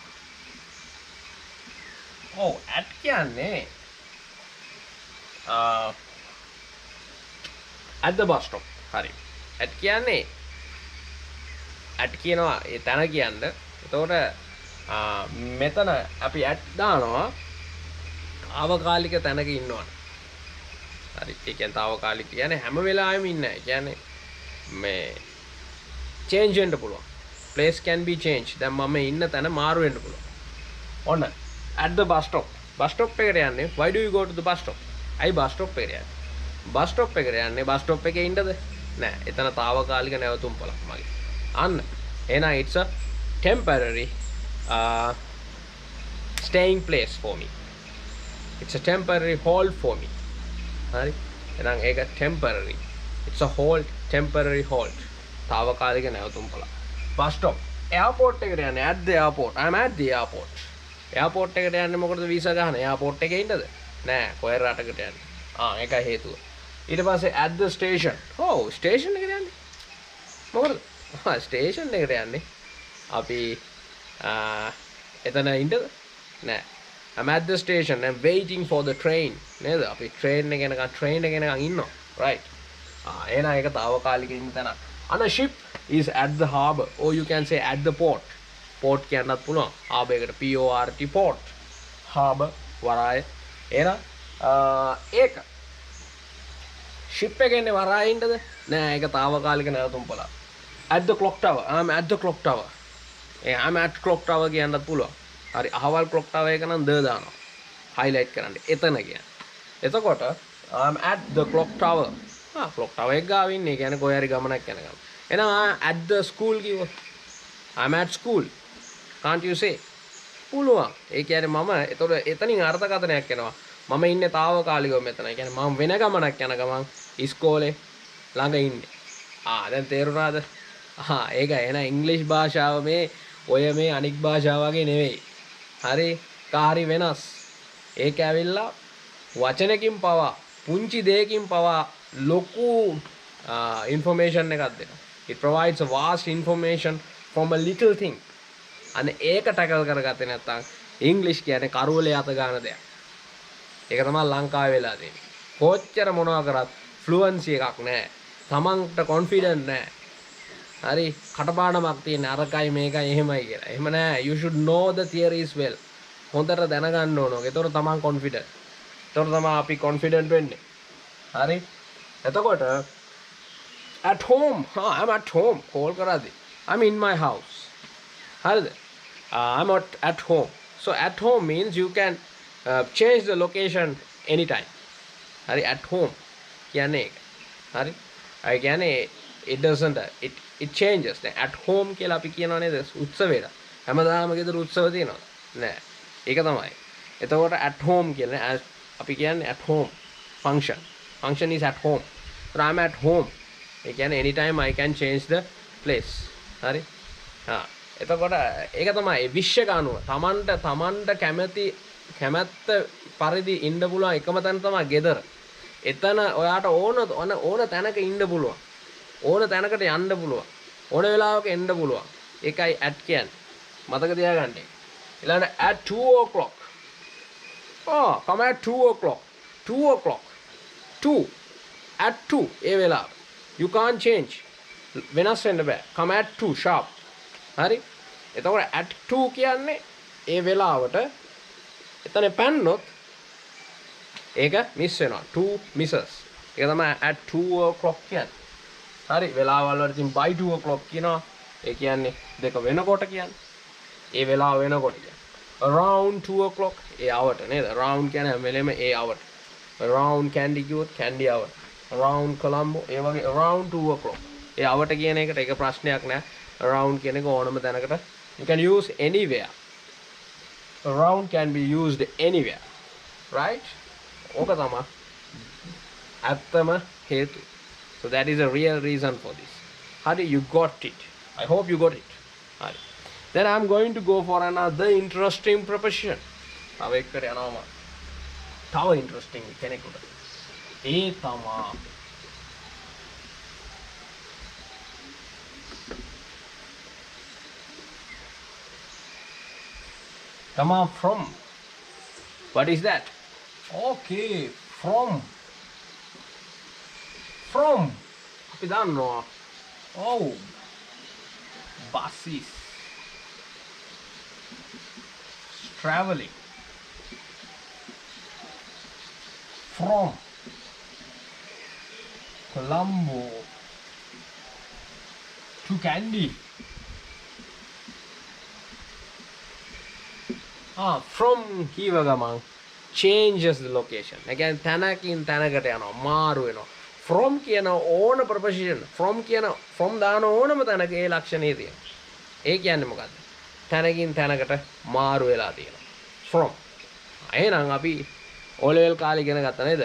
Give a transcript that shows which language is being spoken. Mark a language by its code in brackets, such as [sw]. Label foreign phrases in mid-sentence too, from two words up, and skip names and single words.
[en] Oh, at කියන්නේ at the bus stop. [si] හරි. at කියන්නේ at කියනවා ඒ තැන කියන්න. එතකොට මෙතන අපි at දානවා తాවකාලික තැනක ඉන්නවනේ. හරි. ඒ කියන්නේ తాවකාලික කියන්නේ හැම වෙලාවෙම ඉන්නේ නැහැ. කියන්නේ මේ change වෙන්න පුළුවන්. [en] place can be changed. [si] දැන් මම ඉන්න තැන මාරු වෙන්න පුළුවන්. [en] ඔන්න at the bus stop. bus stop [si] එකට යන්නේ. [en] Why do you go to the bus stop? [si] ඇයි [en] bus stop [si] එකට යන්නේ? [en] bus stop [si] එකට යන්නේ [en] bus stop [si] එකේ ඉන්නද? නෑ. එතන తాවකාලික නැවතුම් පළක් මගේ. අන්න. එහෙනම් [en] it's a temporary staying place for me. It's a temporary hold for me. [si] හරි? එහෙනම් ඒක temporary. [en] It's a hold, temporary hold. [si] తాවකාලික නැවතුම් පළක්. [en] bus stop. airport [si] එකට යන්නේ. [en] at the airport. I'm at the airport. [si] එයාපෝට් එකට යන්නේ මොකටද වීසා ගන්න? එයාපෝට් එකේ ඉන්නද? නෑ, කොහෙ රටකට යන්නේ. ඒකයි හේතුව. ඊට පස්සේ [en] at the station. [si] ස්ටේෂන් එකට යන්නේ. මොකටද? ස්ටේෂන් එකට යන්නේ. අපි එතන ඉන්නද? නෑ. [en] I'm at the station. I'm waiting for the train. [si] නේද? අපි train එක යනකම් ඉන්නවා. Right. එහෙනම් ඒක తాවකාලික ඉන්න තැනක්. [en] On a ship is at the harbor, or you can say at the port. port [si] කියන්නත් පුළුවන්. [en] harbor එකට port port. [si] harbor වරාය. එහෙනම් ඒක ship එකේ ඉන්නේ වරායේ ඉන්නද? නෑ, ඒක తాවකාලික නැවතුම් පළක්. [en] at the clock tower. I'm at the clock tower. I'm at clock tower [si] කියන්නත් පුළුවන්. හරි, අහවල් [en] clock tower [si] එක නම් ද දානවා. highlight කරන්න. එතන කියන්නේ. [en] එතකොට I'm at the clock tower. clock tower [si] එක ගාව ඉන්නේ. කියන්නේ කොහේ හරි ගමනක් යන ගමන. එහෙනම් [en] at the school [si] කිව්වොත් [en] I'm at school. Can't you say? [si] පුළුවන්. ඒ කියන්නේ මම එතකොට එතනින් අර්ථකථනයක් එනවා. මම ඉන්නේ తాවකාලිකව මෙතන. ඒ කියන්නේ මම වෙන ගමනක් යන ගමන් ඉස්කෝලේ ළඟ ඉන්නේ. දැන් තේරුණාද? ඒක එන ඉංග්‍රීසි භාෂාව මේ ඔය මේ අනික් භාෂාව වගේ නෙවෙයි. හරි? කාරි වෙනස්. ඒක ඇවිල්ලා වචනකින් පවා පුංචි දෙයකින් පවා ලොකු information එකක් දෙනවා. [en] It provides a vast information from a little thing. [si] අනේ ඒක ටැකල් කරගත්තේ නැත්නම් ඉංග්‍රීසි කියන්නේ කරුවලේ අත ගන්න දෙයක්. ඒක තමයි ලංකාවේ වෙලා තියෙන්නේ. කොච්චර මොනවා කරත් ෆ්ලුවන්සි එකක් නැහැ. තමන්ට කොන්ෆිඩන්ට් නැහැ. හරි, කටපාඩමක් තියෙන අරකයි මේකයි එහෙමයි කියලා. එහෙම නැහැ. [en] You should know the theories well. [si] හොඳට දැනගන්න ඕන. ඒතකොට තමන් කොන්ෆිඩන්ට්. ඒතකොට තමයි අපි කොන්ෆිඩන්ට් වෙන්නේ. හරි? එතකොට [en] at home. I'm at home. [si] කෝල් කරාදී. [en] I'm in my house. හරිද? I'm at home. So at home means you can change the location anytime. [si] Hari, [en] at home [si] කියන්නේ ඒක. හරි? ඒ කියන්නේ [en] it doesn't it changes. [si] දැන් [en] at home [si] කියලා අපි කියනවා නේද උත්සවයට. හැමදාම ගෙදර උත්සව තියෙනවා නෑ. ඒක තමයි. එතකොට [en] at home [si] කියන්නේ අපි කියන්නේ [en] at home function is at home. so I'm at home. [si] ඒ කියන්නේ [en] anytime I can change the place. [si] හරි. එතකොට ඒක තමයි විශ්ව ගානුව. තමන්ට කැමැත්ත පරිදි ඉන්න පුළුවන් එකම තැන තමයි ගෙදර. එතන ඔයාට ඕන තැනක ඉන්න පුළුවන්. ඕන තැනකට යන්න පුළුවන්. ඕන වෙලාවක එන්න පුළුවන්. ඒකයි at කියන්නේ. මතක තියාගන්න. ඊළඟට [en] at 2 o'clock. come at 2 o'clock. 2 o'clock. [si] 2 at 2 ඒ වෙලාව. [en] you can't change. [si] වෙනස් වෙන්න බෑ. [en] come at 2 sharp. [si] හරි. එතකොට [en] at 2 [si] කියන්නේ ඒ වෙලාවට එතන පැන්නොත් ඒක මිස් වෙනවා. 2 misses. ඒක තමයි [en] at 2 o'clock [si] කියන්නේ. හරි. වෙලාවල් වල ඉතින් [en] by 2 o'clock [si] කියනවා. ඒ කියන්නේ දෙක වෙනකොට කියන්නේ. ඒ වෙලාව වෙනකොට කියන්නේ. [en] around 2 o'clock ඒ hour නේද? [si] around කියන්නේ හැම වෙලෙම ඒ hour. [en] around candy [si] කිව්වොත් [en] candy hour. around Colombo [si] ඒ වගේ [en] around 2 o'clock. [si] ඒ hour කියන එකට ඒක ප්‍රශ්නයක් නෑ. around කියන එක ඕනම තැනකට [en] you can use anywhere. around can be used anywhere. right? [si] ඕක තමයි ඇත්තම හේතු. [en] so that is a real reason for this. Hari, you got it. I hope you got it. Hari. Then I'm going to go for another interesting proposition. [si] තව එක්කට යනවා. තව interesting කෙනෙකුට. ඒ තමයි from. [en] What is that? Okay, from. [si] අපි දන්නවා. [en] Oh, buses traveling from Colombo to Kandy. From කීව ගමන් changes the location. [si] Again තැනකින් තැනකට යනවා මාරු වෙනවා. from කියන ඕන [en] preposition from [si] දාන ඕනම තැනක ඒ ලක්ෂණේ තියෙනවා. ඒ කියන්නේ මොකද්ද? තැනකින් තැනකට මාරු වෙලා තියෙනවා. from. එහෙනම් අපි [en] O level [si] කාලේ ඉගෙන ගත්තා නේද?